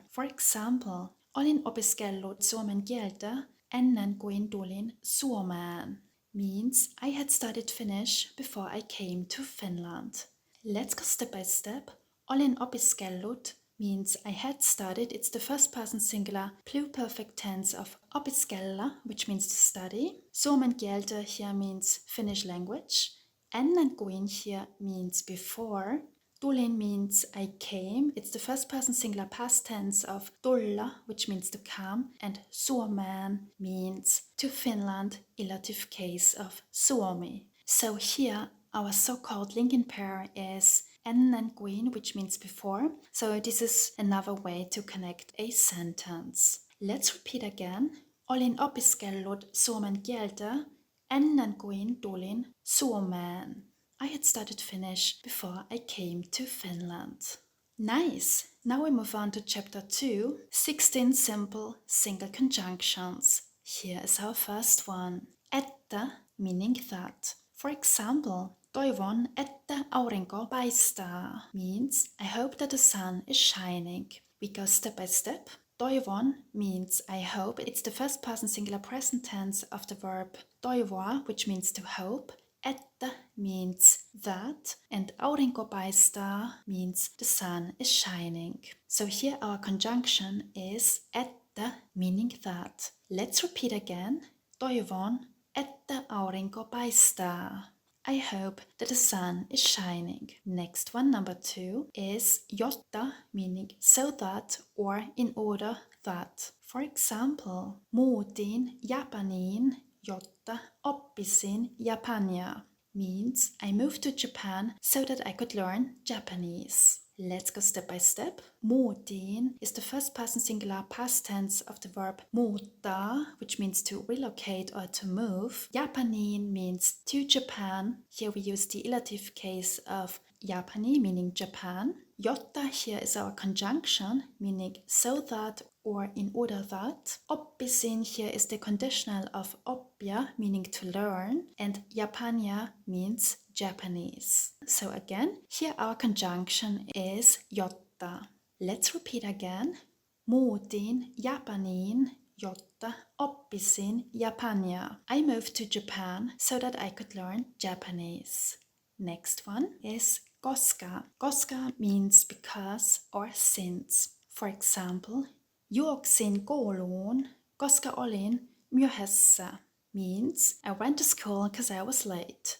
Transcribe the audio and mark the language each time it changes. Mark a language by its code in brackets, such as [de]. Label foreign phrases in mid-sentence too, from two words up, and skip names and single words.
[en] For example, [fi] olin opiskellut suomen kieltä ennen kuin tulin Suomeen. [en] Means I had studied Finnish before I came to Finland. Let's go step by step. [fi] Olin opiskellut [en] means I had studied. It's the first person singular pluperfect tense of opiskella, which means to study. [fi] Suomen kieltä [en] here means Finnish language. [fi] Ennen kuin [en] here means before. Tulin means I came. It's the first person singular past tense of tulla, which means to come, and Suomeen means to Finland, ilative case of Suomi. So here our so-called linking pair is [fi] ennen kuin, [en] which means before. So this is another way to connect a sentence. Let's repeat again. [fi] Olin opiskellut suomen kieltä ennen kuin tulin Suomeen. [en] I had studied Finnish before I came to Finland. Nice! Now we move on to chapter 2, 16 simple single conjunctions. Here is our first one. Että, meaning that. For example, [fi] toivon, että aurinko paistaa [en] means I hope that the sun is shining. We go step by step. Toivon means I hope. It's the first person singular present tense of the verb toivoa, which means to hope. Että means that, and [fi] aurinko paistaa [en] means the sun is shining. So here our conjunction is että, meaning that. Let's repeat again. [fi] Toivon, että aurinko paistaa. [en] I hope that the sun is shining. Next one, number 2, is jotta, meaning so that or in order that. For example, [fi] muutin Japaniin, jotta oppisin Japania. [en] Means I moved to Japan so that I could learn Japanese. Let's go step by step. Muutin is the first person singular past tense of the verb muuttaa, which means to relocate or to move. Japaniin means to Japan. Here we use the ilative case of Japani, meaning Japan. Jotta here is our conjunction, meaning so that or in order that. Oppisin here is the conditional of oppia, meaning to learn, and Japania means Japanese. So again, here our conjunction is jotta. Let's repeat again. [fi] Muutin Japaniin, jotta oppisin Japania. [en] I moved to Japan so that I could learn Japanese. Next one is koska. Koska means because or since. For example, [fi] juoksin kouluun, koska olin myöhässä. [en] Means I went to school because I was late.